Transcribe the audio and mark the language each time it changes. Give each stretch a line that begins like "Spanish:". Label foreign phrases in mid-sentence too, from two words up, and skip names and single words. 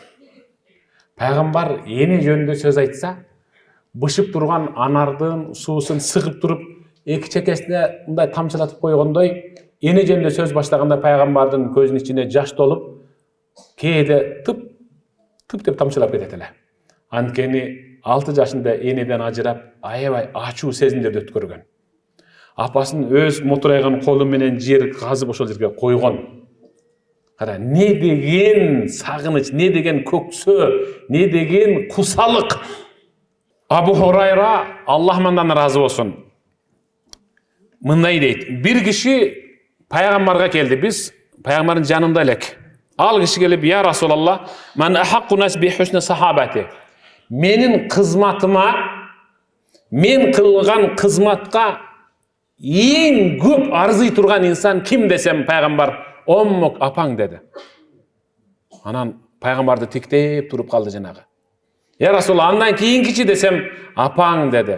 Kyrgyz: Пайгамбар эне жөнүндө сөз айтса, бышып турган анардын суусун сыгып туруп, эки чекесине мындай тамчылатып койгондой, эне жөнүндө сөз баштаганда пайгамбардын көзүнүн ичине жаш толуп, кээде тып деп тамчылап кетет эле. Анткени 6 жашында энеден ажырап, аябай ачуу сезимдерди өткөргөн. Апасын өз мотурайган колу менен жер казып ошол жерге койгон. Кара, не деген сагыныч, не деген көксөө, не деген кусалык. Абу Хурайра, Аллах мандан разы болсун, мындай дейт. Бир киши пайгамбарга келди. Биз пайгамбардын жанында элек. Ал киши келип,
Arabic: "يا رسول الله، من أحق الناس بحسن صحابتي."
Kyrgyz: Менин кызматыма, мен кылган кызматка эң көп арзый турган инсан ким десем, пайгамбар Оммук апаң деди. Анан пайгамбарды тиктеп туруп калды жанагы. "Я Расулаллах, андан кийинкичи десем, апаң деди.